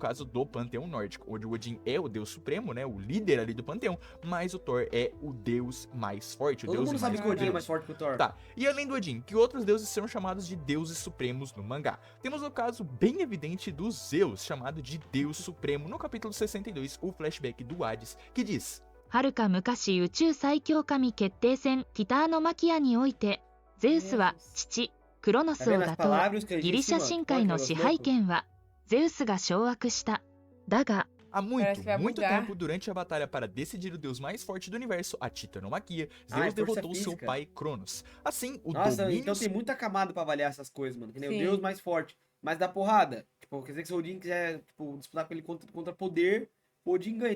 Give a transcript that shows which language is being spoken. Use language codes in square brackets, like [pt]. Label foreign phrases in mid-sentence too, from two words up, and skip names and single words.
[pt] no caso do panteão nórdico, onde o Odin é o Deus Supremo, né, o líder ali do panteão, mas o Thor é o Deus mais forte, o Todo Deus mundo mais sabe que o Odin é poderoso. mais forte que o Thor. Tá, e além do Odin, que outros deuses são chamados de deuses supremos no mangá? Temos o caso bem evidente do Zeus, chamado de Deus Supremo, no capítulo 62, o flashback do Hades, que diz: [ja] はるか昔宇宙最強神決定戦ティターノマキアにおいてゼウスは父クロノ [pt] Tá [ja] スを [pt] vendo as [ja] 打倒 [pt] palavras que a [ja] ギリ [pt] gente [ja] シャ [pt] ensina? [ja] 神界の支配権はゼウスが掌握しただが [pt] Há Parece que vai muito bugar. tempo durante a batalha para decidir o deus mais forte do universo, a Titanomaquia, Ah, Zeus é força derrotou seu física. pai Cronos. Assim, o Nossa, domínio então tem muita camada pra avaliar essas coisas, mano. Que nem o Sim. Deus mais forte. Mas dá porrada. Tipo, quer dizer que se o Odin quiser, tipo, disputar com ele contra poder, o Odin ganha.